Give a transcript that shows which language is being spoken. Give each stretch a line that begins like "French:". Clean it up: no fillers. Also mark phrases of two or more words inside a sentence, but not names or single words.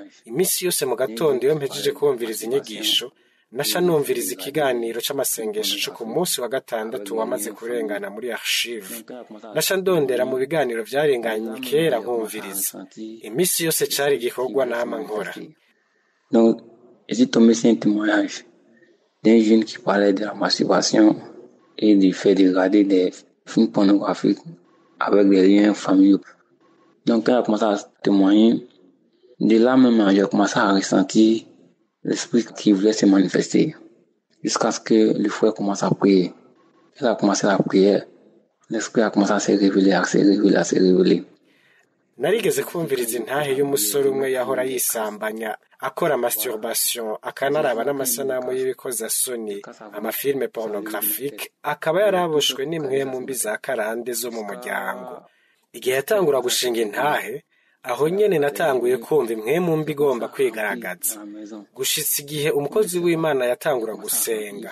Rundi: Imisi yose mu gatondo iyo mpejeje kumviriza inyigisho, nasha numviriza ikiganiro c'amasengesho cyo ku munsi wa gatandatu wamaze kurengana muri archive. Nasha ndondera mu biganiro vyarenganye kera nkumviriza. Imisi yose cari igikorwa nama nkora.
French: Donc, j'ai tombé sur un témoignage d'un jeune qui parlait de la masturbation et du fait de regarder des films pornographiques avec des liens familiaux. Donc, quand il a commencé à témoigner, de là même, j'ai commencé à ressentir l'esprit qui voulait se manifester jusqu'à ce que le frère commence à prier. Il a commencé la prière. L'esprit a commencé à se révéler.
Rundi: Narigeze kumviriza intahe y'umusore umwe yahora yisambanya akora masturbation, akanaraba n'amasanamu y'ibikozasoni, amafilme pornographique, akaba yaraboshwe n'imwe mu mbi za karande zo mu muryango. Igihe yatangura gushinga intahe, aho nyene natanguye kumva impwemu mbi igomba kwigaragaza gushitsa igihe umukozi w'Imana yatangura gusenga.